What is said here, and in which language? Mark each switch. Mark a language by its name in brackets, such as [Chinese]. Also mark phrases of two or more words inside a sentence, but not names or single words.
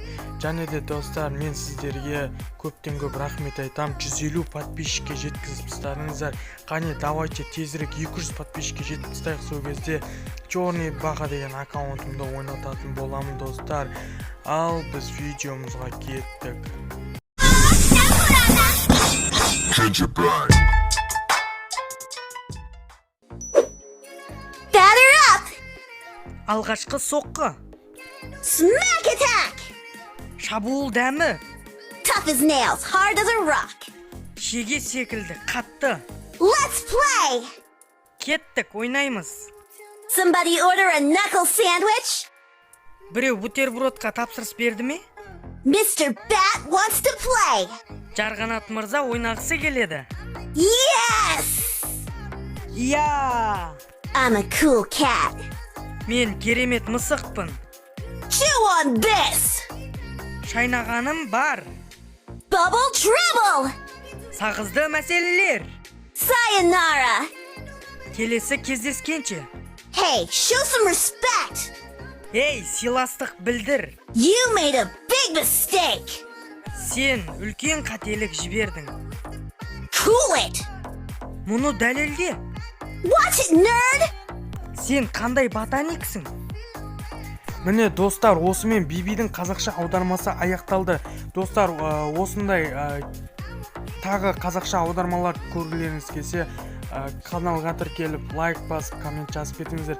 [Kazakh] Және де достар, мен сіздерге көптен көп рахмет айтам. 150 подписчикке жеткізіп тастадыңыздар. Қане, давайте тезірек 200 подписчикке жетіп тастайық. Сол кезде Черный Баға деген аккаунтымды ойнататын боламын, достар. Ал біз видеомызға кеттік. [English] Batter up! [Kazakh] Алғашқы соққы, [English] Smack attack! [Kazakh] шабуыл дәмі, [English] Tough as nails, hard as a rock. [Kazakh] шеге секілді қатты. [English] Let's play! [Kazakh] Кеттік, ойнаймыз. [English] Somebody order a knuckle sandwich? [Kazakh] Біреу бутербродқа тапсырыс берді ме? [English] Mr. Bat wants to play! [Kazakh] Жарғанат мырза ойнағысы келеді. [English] Yes! [Kazakh] Иә! [English] I'm a cool cat. [Kazakh] Мен керемет мысықпын. [English] Chew on this! [Kazakh] Шайнағаным бар. [English] Bubble trouble! [Kazakh] Сағызды мәселелер. [English] Sayonara! [Kazakh] Келесі кездескенше. [English] Hey, show some respect! [Kazakh] Ей, сыйластық білдір. [English] You made a big mistake! [Kazakh] Сен үлкен қателік жібердің. [English] Cool it! [Kazakh] Мұны дәлелде. [English] Watch it, nerd! [Kazakh] Сен қандай ботаниксің? Міне достар, осымен Бибидің қазақша аудармасы аяқталды. Достар, осындай тағы қазақша аудармалар көргілеріңіз келсе, каналға тіркеліп, лайк басып, коммент жазып кетіңіздер.